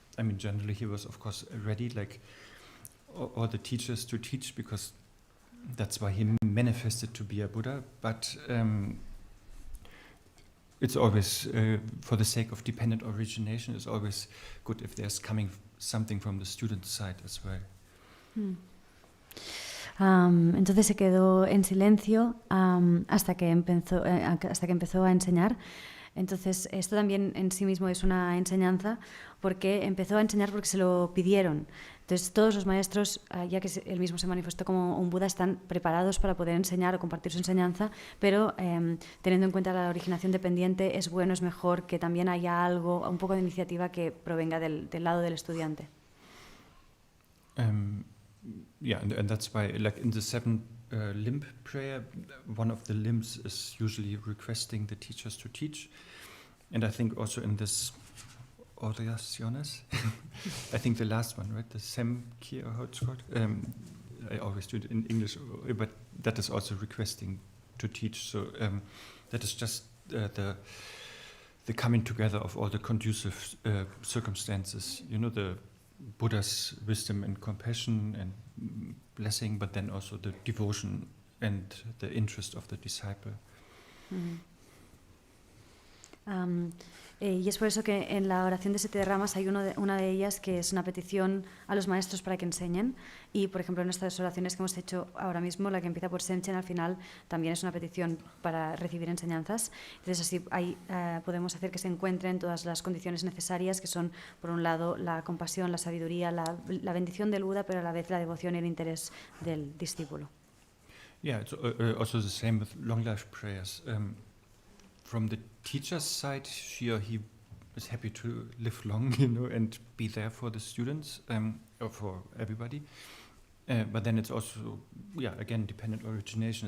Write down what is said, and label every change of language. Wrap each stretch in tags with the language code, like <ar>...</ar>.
<en>I mean, generally he was of course ready, like all the teachers, to teach because that's why he manifested to be a Buddha. But it's always for the sake of dependent origination. It's always good if there's coming something from the student side as well.</en> <es>Entonces se quedó en silencio hasta que empezó a enseñar. Entonces esto también en sí mismo es una enseñanza, porque empezó a enseñar porque se lo pidieron. Entonces todos los maestros, ya que él mismo se manifestó como un Buda, están preparados para poder enseñar o compartir su enseñanza, pero teniendo en cuenta la originación dependiente, es mejor que también haya algo, un poco de iniciativa que provenga del lado del estudiante.</es> <en>Yeah, and that's why, like in the 7 limb prayer, one of the limbs is usually requesting the teachers to teach, and I think also in this oraciones, I think the last one, right, the Semki, or how it's called. I always do it in English, but that is also requesting to teach. So that is just the coming together of all the conducive circumstances. You know, the Buddha's wisdom and compassion and blessing, but then also the devotion and the interest of the disciple.</en> <es>Y es por eso que en la oración de 7 ramas hay una de ellas que es una petición a los maestros para que enseñen. Y, por ejemplo, en estas oraciones que hemos hecho ahora mismo, la que empieza por Senchen, al final también es una petición para recibir enseñanzas. Entonces, así podemos hacer que se encuentren todas las condiciones necesarias, que son, por un lado, la compasión, la sabiduría, la bendición del Buda, pero a la vez la devoción y el interés del discípulo.</es> <en>Yeah, it's also the same with long life prayers. From the teacher's side, she or he is happy to live long, and be there for the students, or for everybody. But then it's also, again, dependent origination.</en>